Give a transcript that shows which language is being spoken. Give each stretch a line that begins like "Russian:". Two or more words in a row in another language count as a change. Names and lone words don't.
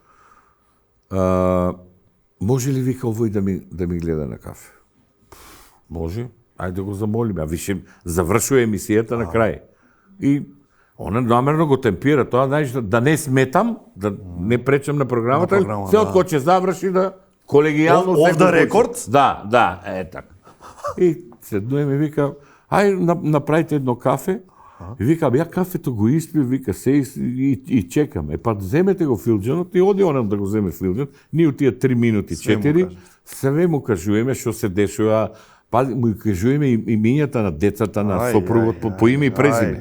Macedonian: Може ли, вика, овој да ми гледа на кафе? Може, ајде да го замолиме, а више завршува емисијата на крај. И она намерно го темпира тоа, знаеш, да не сметам, да не пречам на програмата, се од кој ќе заврши да колегијално...
English: Off the record?
Macedonian: Да, така. И седнуеме, вика: ај направите едно кафе. И вика: ја кафето го испив, вика, се и чекаме. Па земете го филџанот и оди онам да го земе филџан. Ние у тие 3 минути, 4, све му кажуваме што се дешува, па му кажуваме имињата на децата, на сопругот по име и презиме.